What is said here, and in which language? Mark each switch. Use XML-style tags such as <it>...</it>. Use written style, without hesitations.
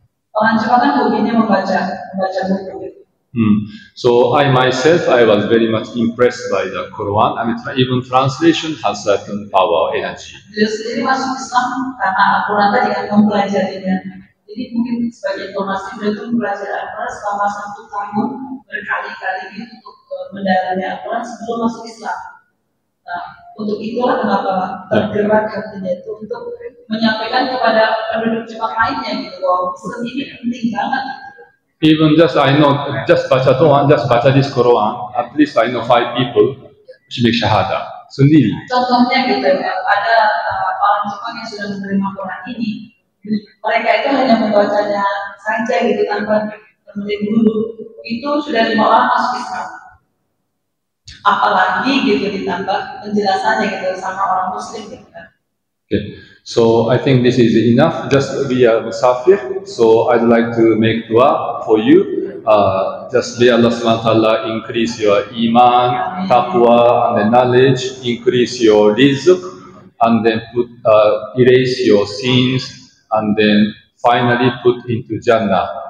<id>Orang Jepang kan hobinya membaca buku gitu.</id> <en>So I myself, I was very much impressed by the Quran. I mean, even translation has certain power, energy.</en> <id>Beliau sendiri masuk Islam karena Al-Quran tadi kan mempelajarinya. Jadi mungkin sebagai informasi beliau itu mempelajari Al-Quran selama 1 tahun berkali-kali untuk mendalami Al-Quran sebelum masuk Islam. Nah, untuk itulah kenapa tergerak hatinya itu untuk menyampaikan kepada penduduk Jepang lainnya gitu bahwa Islam ini penting banget.</id> <en>Even just I know, just</en> <id>baca doang,</id> <en>just baca this Quran, at least I know 5 people which make syahada sendiri.</en> <id>Contohnya gitu, ada orang Jepang yang sudah menerima Quran ini, mereka itu hanya membacanya saja gitu tanpa menjadi guru, itu sudah 5 orang masuk Islam. Apalagi gitu ditambah penjelasannya gitu sama orang Muslim gitu kan.</id> <en>Okay. So I think this is enough. Just be a musafir. So I'd like to make dua for you. Just may Allah subhanahu wa ta'ala increase your iman, taqwa, and the knowledge, increase your rizq, and then erase your sins, and then finally put into Jannah.</en>